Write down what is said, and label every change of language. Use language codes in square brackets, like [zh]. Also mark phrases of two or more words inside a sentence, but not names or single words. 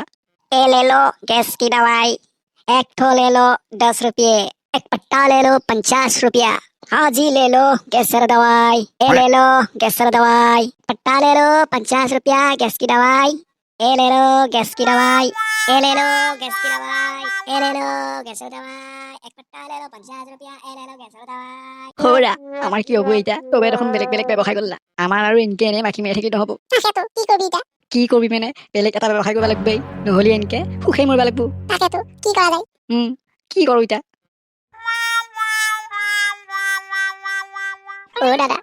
[hi] ए ले लो गैस की दवाई एक ठो ले लो 10 रुपये एक पट्टा ले लो 50 रुपया हाँ जी ले लो गैसर दवाई ए ले लो गैसर दवाई पट्टा ले लो 50 रुपया गैस की दवाई ए ले लो गैस की दवाई ए ले लो गैस की दवाई ए ले लो गैसर दवाई एक पट्टा ले लो 50 रुपया ए ले लो गैसर दवाई [as] হৌৰা আমাৰ কি হ'ব এতিয়া তবে দেখোন বেলেগ বেলেগ ব্যৱসায় কৰিলা আমাৰ আৰু এনেকে এনে মাখি মাৰি থাকিলে নহ'ব। [bn] তাকেতো কি করবি এটা [as] কি কৰিবি মানে বেলেগ এটা ব্যৱসায় কৰিব লাগিবই নহ'লে এনেকে সুখেই মৰিব লাগিব। [bn] তাকেতো কি করা যায় [as] কি কৰো এতিয়া? ও দাদা